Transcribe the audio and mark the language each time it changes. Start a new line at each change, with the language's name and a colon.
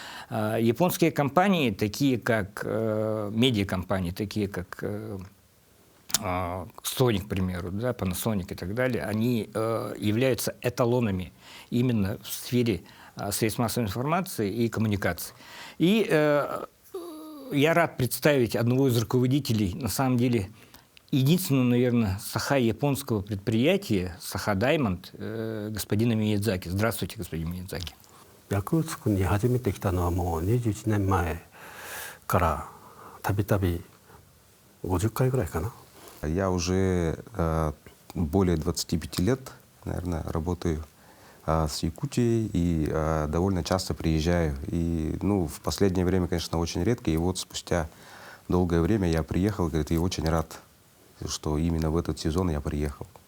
Russian: Японские компании, такие как медиакомпании, такие как Sony, к примеру, да, Panasonic и так далее, они являются эталонами именно в сфере средств массовой информации и коммуникаций. И я рад представить одного из руководителей, на самом деле, единственного, наверное, японского предприятия, Саха Даймонд, господина Миядзаки. Здравствуйте, господин Миядзаки.
Japanese: ヤクーツクに初めて来たのはもう21年前からたびたび50回ぐらいかな。
Russian: Я уже более 25 лет, наверное, работаю с Якутией и довольно часто приезжаю. И в последнее время, конечно, очень редко. И вот спустя долгое время я приехал, говорит, и очень рад, что именно в этот сезон я приехал.